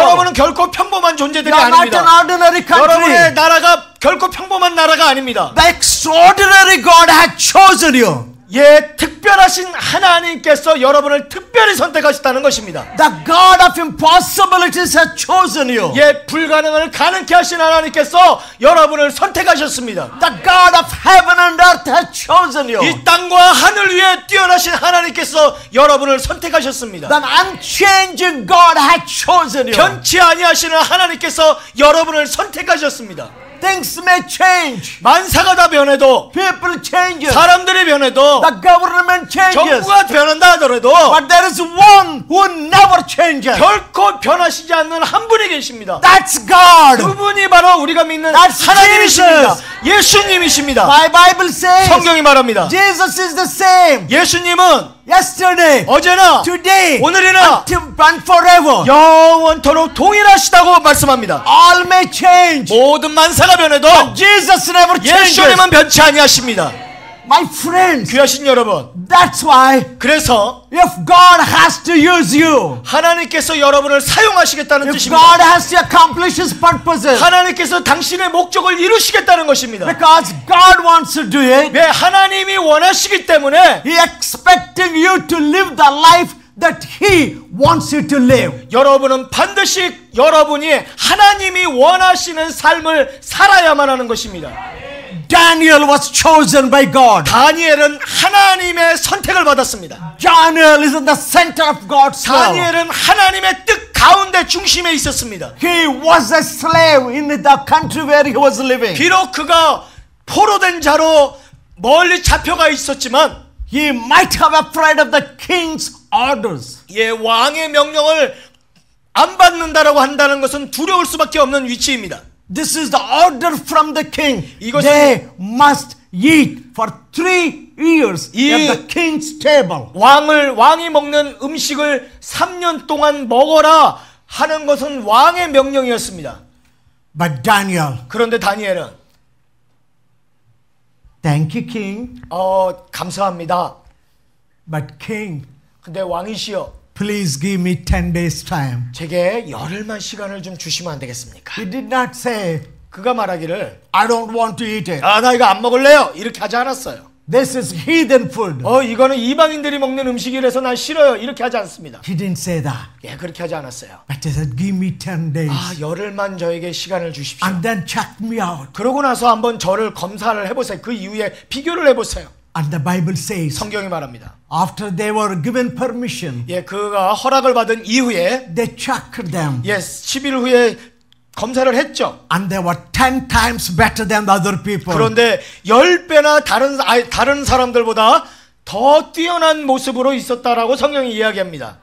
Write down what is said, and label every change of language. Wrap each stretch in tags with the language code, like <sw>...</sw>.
<ko>여러분은 결코 평범한 존재들이</ko> <en>You are not an</en> <ko>아닙니다.</ko> <en>ordinary country.</en> <ko>여러분의 나라가 결코 평범한 나라가 아닙니다.</ko> <en>The extraordinary God has chosen you.</en> <ko>예, 특별하신 하나님께서 여러분을 특별히 선택하셨다는 것입니다.</ko> <en>The God of impossibilities has chosen you.</en> <ko>예, 불가능을 가능케 하신 하나님께서 여러분을 선택하셨습니다.</ko> <en>The God of heaven and earth has chosen you.</en> <ko>이 땅과 하늘 위에 뛰어나신 하나님께서 여러분을 선택하셨습니다.</ko> <en>The unchanging God has chosen you.</en> <ko>변치 아니하시는 하나님께서 여러분을 선택하셨습니다.</ko> <en>Things may change.</en> <ko>만사가 다 변해도,</ko> <en>People change.</en> <ko>사람들이 변해도,</ko> <en>The government changes.</en> <ko>정부가 변한다 하더라도</ko> <en>But there is one who never changes.</en> <ko>결코 변하시지 않는 한 분이 계십니다.</ko> <en>That's God.</en> <ko>그분이 바로 우리가 믿는</ko> <en>That's</en> <ko>하나님이십니다.</ko> <en>Jesus.</en> <ko>예수님이십니다.</ko> <en>My Bible says</en> <ko>성경이 말합니다.</ko> <en>Jesus is the same.</en> <ko>예수님은</ko> <en>Yesterday,</en> <ko>어제나</ko> <en>today,</en> <ko>오늘이나</ko> <en>until and forever.</en> <ko>영원토록 동일하시다고 말씀합니다.</ko> <en>All may change.</en> <ko>모든 만사가 변해도</ko> <en>Jesus never changes.</en> <ko>예수님은 변치 아니하십니다.</ko> <en>My friends,</en> <ko>귀하신 여러분,</ko> <en>that's why</en> <ko>그래서</ko> <en>if God has to use you,</en> <ko>하나님께서 여러분을 사용하시겠다는</ko> <en>if</en> <ko>뜻입니다.</ko> <en>God has to accomplish His purposes,</en> <ko>하나님께서 당신의 목적을 이루시겠다는 것입니다.</ko> <en>because God wants to do it,</en> <ko>왜 하나님이 원하시기 때문에</ko> <en>He expecting you to live the life that He wants you to live.</en> <ko>여러분은 반드시 여러분이 하나님이 원하시는 삶을 살아야만 하는 것입니다.</ko> <en>Daniel was chosen by God.</en> <ko>다니엘은 하나님의 선택을 받았습니다.</ko> <en>Daniel is in the center of God's will.</en> <ko>다니엘은 하나님의 뜻 가운데 중심에 있었습니다.</ko> <en>He was a slave in the country where he was living.</en> <ko>비록 그가 포로된 자로 멀리 잡혀가 있었지만</ko> <en>He might have afraid of the king's orders.</en> <ko>예, 왕의 명령을 안 받는다라고 한다는 것은 두려울 수밖에 없는 위치입니다.</ko> <en>This is the order from the king.</en> <ko>이것은-</ko> <en>They must eat for 3 years</en> <ko>이-</ko> <en>at the king's table.</en> <ko>왕이 먹는 음식을 3년 동안 먹어라 하는 것은 왕의 명령이었습니다.</ko> <en>But Daniel,</en> <ko>그런데 다니엘은</ko> <en>thank you, king.</en> <ko>감사합니다.</ko> <en>But king,</en> <ko>근데 왕이시여,</ko> <en>please give me 10 days time.</en> <ko>제게 열흘만 시간을 좀 주시면 안 되겠습니까?</ko> <en>He did not say,</en> <ko>그가 말하기를</ko> <en>I don't want to eat it.</en> <ko>나 이거 안 먹을래요 이렇게 하지 않았어요.</ko> <en>This is heathen food.</en> <ko>이거는 이방인들이 먹는 음식이라서 난 싫어요 이렇게 하지 않습니다.</ko> <en>He didn't say that.</en> <ko>예, 그렇게 하지 않았어요.</ko> <en>But he said, give me 10 days.</en> <ko>열흘만 저에게 시간을 주십시오.</ko> <en>And then check me out.</en> <ko>그러고 나서 한번 저를 검사를 해보세요. 그 이후에 비교를 해보세요.</ko> <en>And the Bible says,</en> <ko>성경이 말합니다.</ko> <en>after they were given permission,</en> <ko>예, 그가 허락을 받은 이후에</ko> <en>they checked them.</en> <ko>예, 10일 후에 검사를 했죠.</ko> <en>And they were 10 times better than the other people.</en> <ko>그런데 10배나 다른 사람들보다 더 뛰어난 모습으로 있었다라고 성경이 이야기합니다.</ko>